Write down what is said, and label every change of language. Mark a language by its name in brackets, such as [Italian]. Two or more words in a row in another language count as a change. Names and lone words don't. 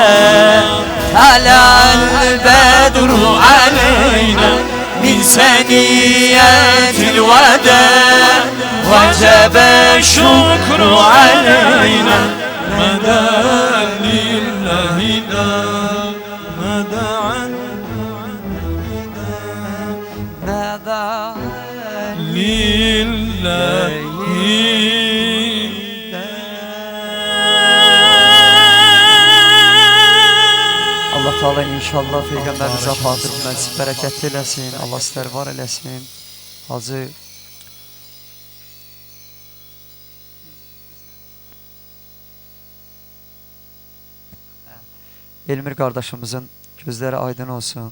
[Arabic] طلع البدر علينا من ثنيات الوداع وجب الشكر علينا ما دعا لله داع ما دعا لله [Azerbaijani] Allah Teala inşallah Peyğəmbərimiz Fatır məclis bərəkətli eləsin. Allah sizləri var eləsin. Hacı Elmir qardaşımızın gözləri aydın olsun.